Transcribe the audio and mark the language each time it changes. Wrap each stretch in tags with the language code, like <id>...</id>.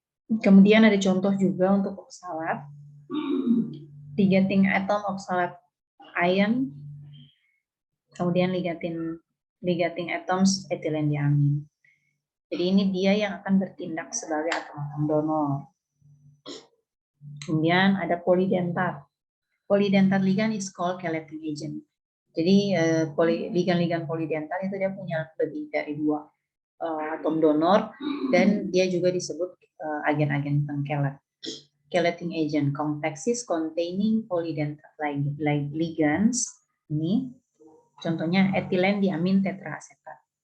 <id>Kemudian ada contoh juga untuk oksalat. Ligating atom oksalat ion, kemudian ligating atoms etilen diamin. Jadi ini dia yang akan bertindak sebagai atom-atom donor. Kemudian ada polidentat.</id> <en>Polidentat ligand is called chelating agent.</en> <id>Jadi ligan-ligan polidentat itu dia punya lebih dari 2 atom donor dan dia juga disebut agen-agen pengkelat.</id> <en>Chelating agent, complexes containing polydentate ligands.</en> <id>Ini contohnya etilen diamin tetraasetat.</id>